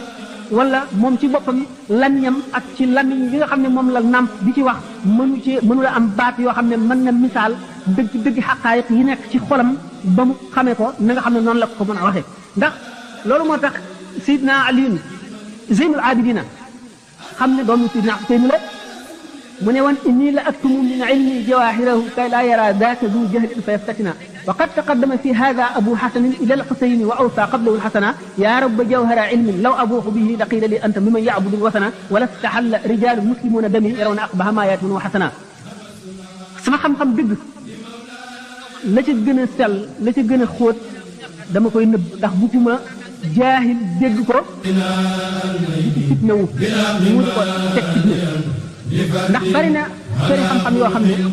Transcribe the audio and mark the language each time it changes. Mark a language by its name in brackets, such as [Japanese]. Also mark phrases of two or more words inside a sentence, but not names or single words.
[Wolof] wala moom ci boppam lamiñam ak ci lamiñ bi nga xam ne moom la nàmp di ci wax mënu la am baat yoo xam ne mën na misaal dëgg xaqaayiq yi nekk ci xolam ba mu xamee ko na nga xam ne noonu la ko mën a waxee ndax loolu moo tax Seydina Aliyun Zeynul Abidina xam ne doomu Seydina Xuseyn la mu ne woon [Arabic] إني لأكتم من علمي جواهره كي لا يرى ذاك ذو جهل فيفتتنا وقد تقدم في هذا أبو حسن إلى الحسين وأوصى قبله الحسنا يا رب جوهر علم لو أبوح به لقيل لي أنت ممن يعبد الوثنا ولاستحل رجال مسلمون دمي يرون أقبح ما يأتونه وحسنا [Wolof] sama xam-xam dëgg la ca gën a sell la ca gën a xóot dama koy nëbb ndax bu ci ma jaahil dégg ko di ci fitna wu mu di ko teg fitna ndax bari na sëri xam-xam yoo xam ne